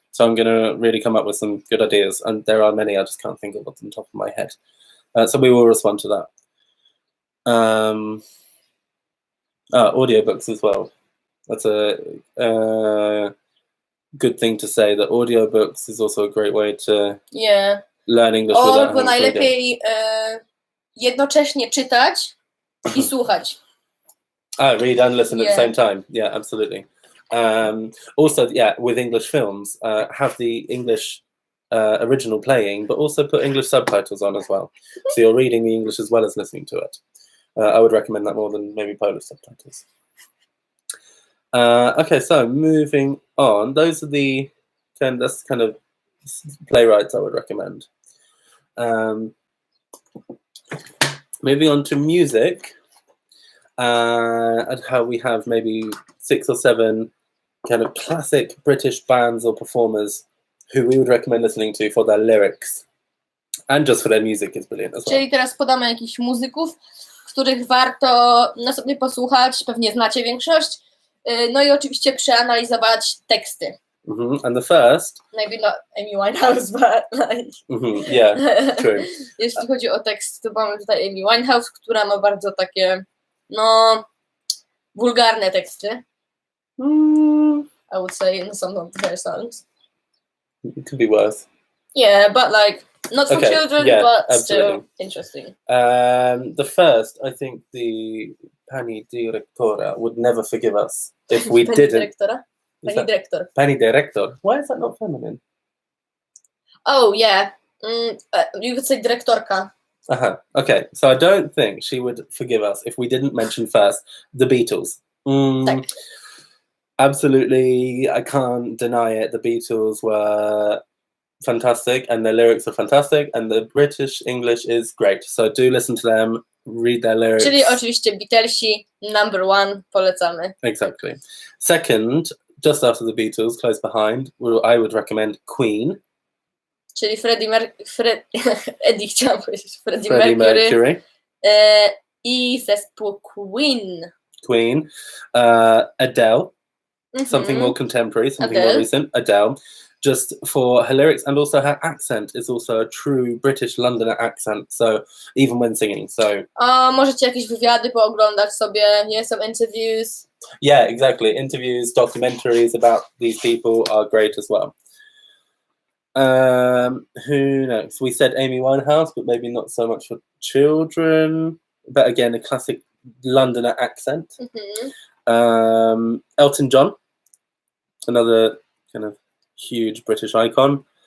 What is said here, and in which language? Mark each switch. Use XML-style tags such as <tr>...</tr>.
<en>So I'm going to really come up with some good ideas, and there are many, I just can't think of off the top of my head. So we will respond to that. Audiobooks as well. That's a good thing to say, that audiobooks is also a great way to learn English.</en> <pl>Albo najlepiej jednocześnie czytać i słuchać.</pl> <en>Read and listen at the same time. Yeah, absolutely. Also, with English films, have the English original playing, but also put English subtitles on as well. So you're reading the English as well as listening to it. I would recommend that more than maybe Polish subtitles. Okay, so moving on. Those are that's kind of playwrights I would recommend. Moving on to music, and how we have maybe 6 or 7 kind of classic British bands or performers who we would recommend listening to for their lyrics, and just for their music is brilliant as well.</en> <pl>Czyli teraz podamy jakichś muzyków, których warto na sobie posłuchać, pewnie znacie większość, no i oczywiście przeanalizować teksty.</pl> <en>And the first... Maybe not Amy Winehouse, but like... Yeah, true.</en> <pl>Jeśli chodzi o tekst, to mamy tutaj Amy Winehouse, która ma bardzo takie, no, wulgarne teksty.</pl> <en>I would say in some of her songs. It could be worse. Yeah, but like, not for children, but absolutely. still interesting. The first, I think the Pani Directora would never forgive us if we didn't. Pani Director. Pani Director. Why is that not feminine? Oh, yeah. You could say Dyrektorka. Okay, so I don't think she would forgive us if we didn't mention first the Beatles. Absolutely, I can't deny it. The Beatles were fantastic, and their lyrics are fantastic, and the British English is great. So do listen to them, read their lyrics.</en> <pl>Czyli oczywiście Beatlesi,</pl> <en>number 1,</en> <pl>polecamy.</pl> <en>Exactly. Second, just after the Beatles, close behind, I would recommend Queen.</en> <pl>Czyli Eddie chciałam powiedzieć, Freddie Mercury. I zespół Queen.</pl> <en>Adele. Something more contemporary, something more recent. Adele. Just for her lyrics, and also her accent is also a true British Londoner accent, so even when singing, so...</en> <pl>możecie jakieś wywiady pooglądać sobie,</pl> <en>some interviews. Yeah, exactly. Interviews, documentaries about these people are great as well. Who knows? We said Amy Winehouse, but maybe not so much for children. But again, a classic Londoner accent. Elton John, another kind of huge British icon.</en>